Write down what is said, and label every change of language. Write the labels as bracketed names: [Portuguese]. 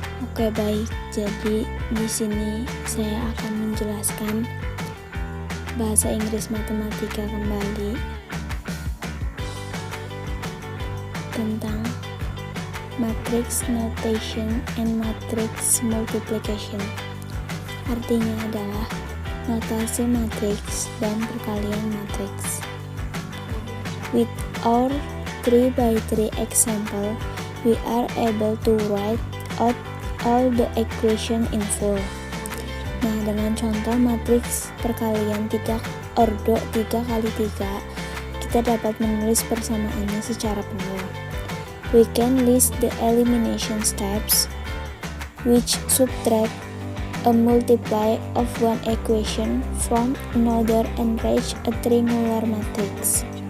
[Indonesian] Oke, baik. Jadi di sini saya akan menjelaskan bahasa Inggris matematika kembali tentang [English] matrix notation and matrix multiplication. [Indonesian] Artinya adalah notasi matriks dan perkalian matriks. [English] With our 3x3 example, we are able to write out all the equation in full. [Indonesian] Nah, dengan contoh matriks perkalian 3 ordo 3x3, kita dapat menulis persamaannya secara penuh. [English] We can list the elimination steps which subtract a multiply of one equation from another and reach a triangular matrix.